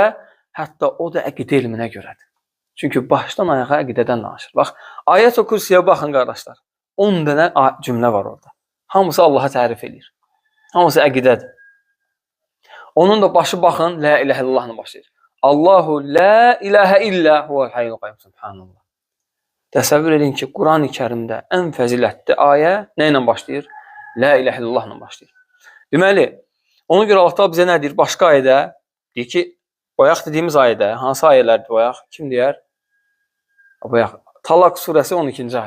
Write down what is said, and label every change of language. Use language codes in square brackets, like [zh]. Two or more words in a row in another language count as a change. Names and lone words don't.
[az] Hətta o da əqidə elminə görədir. Çünki başdan ayağa əqidədən danışır. Bax, Ayət-ül Kursiyə baxın, qardaşlar. 10 dənə cümlə var orada. Hamısı Allah'a tərif edir. Hamısı əqidədir. Onun da başı baxın, [ar] لا إله إلا الله [az] başlayır. [ar] الله لا إله إلا هو الحي القيوم سبحان الله. [az] Təsəvvür edin ki, Quran-ı Kərimdə ən fəzilətli ayə nə ilə başlayır? [ar] لا إله إلا الله [az] başlayır. Deməli, ona görə Allah bizə nə deyir? Başqa ayədə deyir ki, bayaq dediyimiz ayədə, hansı ayələrdir bayaq? Kim deyər? Bayaq, Talaq surəsi 12-ci ayə.